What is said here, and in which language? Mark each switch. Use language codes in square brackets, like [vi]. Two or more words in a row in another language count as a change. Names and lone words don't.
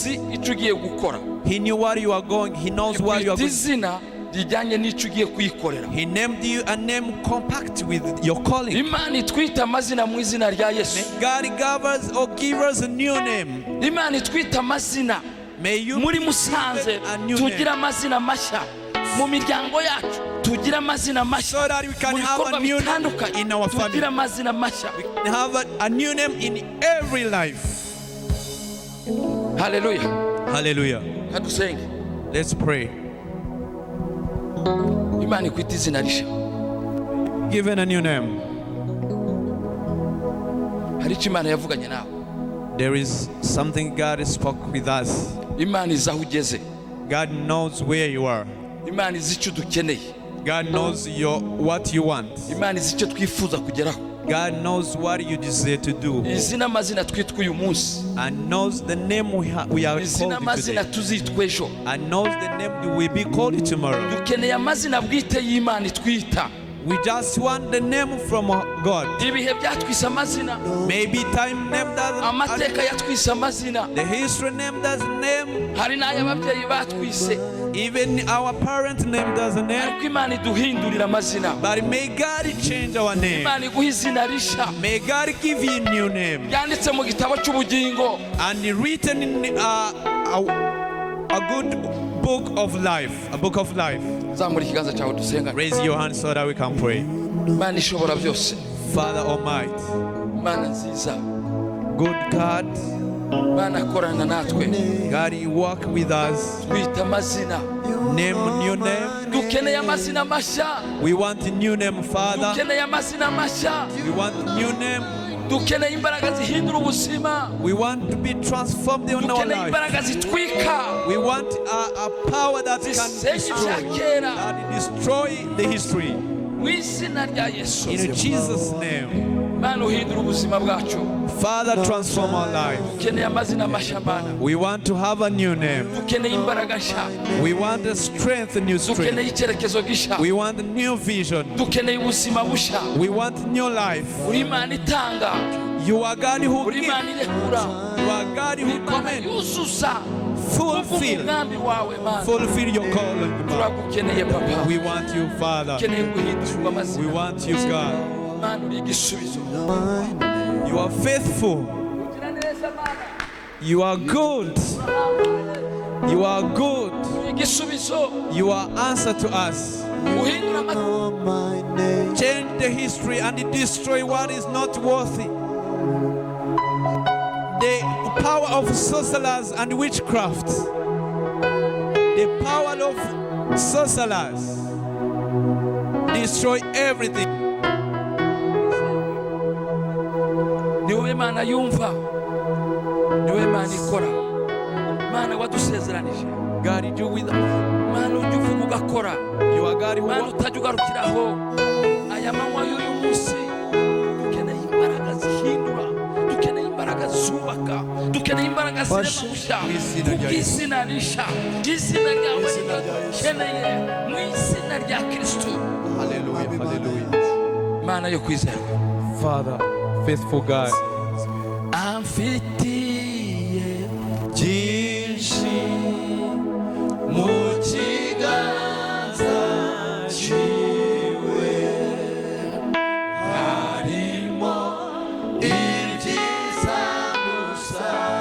[en] He knew what you are going. He knows what you are going. He named you a name compact with your calling. May God give us a new name. May you [rw] muri Musanze tugira amazina mashya, mu miryango yacu tugira amazina mashya, [en] so that we can have a new name in our family. [rw] Tugira amazina mashya. [en] We have a new name in every life. Hallelujah. Hallelujah. [rw] Kadusenge. [en] Let's pray. [rw] Imana ikwita izina rishya. [en] Given a new name. [rw] Hari icyo Imana yavuganye nawe. [en] There is something God spoke with us. [rw] Imana izi aho ugeze. [en] God knows where you are. [rw] Imana izi icyo dukeneye. [en] God knows what you want. [rw] Imana izi icyo twifuza kugeraho. [en] God knows what you desire to do. [rw] Izi n'amazina twitwa uyu munsi. [en] And knows the name we are [rw] Izi [en] called [rw] n'amazina [en] today. [rw] tuzitwa ejo. [en] And knows the name we will be called tomorrow. [rw] Dukeneye amazina bwite y'Imana itwita. [en] We just want the name from God. [rw] Ibihe byatwise amazina. [en] Maybe time named us. [rw] Amateka yatwise amazina. [en] The history named us name. [rw] Hari n'ay'ababyeyi batwise. [en] Even our parents named us a name. [rw] Ariko Imana iduhindurira amazina. [en] But may God change our name. [rw] Imana iguha izina risha. [en] May God give you a new name. [rw] Yanditse mu gitabo cy'ubugingo. [en] And written in a good book of life. A book of life. [rw] Zamura ikiganza cyawe dusenga. [en] Raise your hand so that we can pray. [rw] Imana ishobora byose. [en] Father Almighty, [rw] Imana nziza. [en] good God, [rw] Imana akorana natwe. [en] God, you walk with us. [rw] Twita amazina. [en] Name, new name. [rw] Dukeneye amazina mashya. [en] We want a new name, Father. [rw] Dukeneye amazina mashya. [en] We want a new name. [rw] Dukeneye imbaraga zihindura ubuzima. [en] We want to be transformed in our [rw] Dukeneye [en] life. [rw] imbaraga zitwika. [en] We want a power that can destroy the history. [rw] Mu izina rya Yesu. [en] In Jesus' name. [rw] Mana uhindura ubuzima bwacu. [en] Father, transform our life. [rw] Dukeneye amazina mashya Mana. [en] We want to have a new name. [rw] Dukeneye imbaraga nshya. [en] We want a strength, a new strength. [rw] Dukeneye icyerekezo gishya. [en] We want a new vision. [rw] Dukeneye ubuzima bushya. [en] We want new life. [rw] Uri Imana itanga. [en] You are God who [rw] Uri [en] gives. [rw] Imana irekura. [en] You are God who [rw] Imana [en] commands. [rw] yuzuza. [en] Fulfill. [rw] Umugambi wawe Mana. [en] Fulfill your calling. [rw] Turagukeneye Papa. [en] We want you, Father. [rw] Dukeneye guhindurirwa [en] We [rw] amazina. [en] want you, God. [rw] Mana uri igisubizo. [en] You are faithful. [rw] Ugira neza Mana. [en] You are good. You are good. [rw] Uri igisubizo. [en] You are answer to us. Uhindura amazina. Change the history and destroy what is not worthy. The power of sorcerers and witchcraft. The power of sorcerers. Destroy everything. [rw] Niwe Mana yumva. Niwe Mana ikora. Mana wadusezeranije. [en] God, do with us. [rw] Mana ujya uvuga ugakora. [en] You are God who [rw] Mana [en] works. [rw] utajya ugarukiraho. Aya manywa y'uyu munsi dukeneye imbaraga zihindura. Dukeneye imbaraga zubaka. Dukeneye imbaraga zirema gushya. Izina risha. Izina ryawe dukeneye. Mu izina rya Kristo. [en] Hallelujah. Hallelujah. [rw] Mana yo kwizerwa. [en] Father, faithful God. [rw] Amfitiye Jinshi mukiganza ciwe harimo ibyiza gusa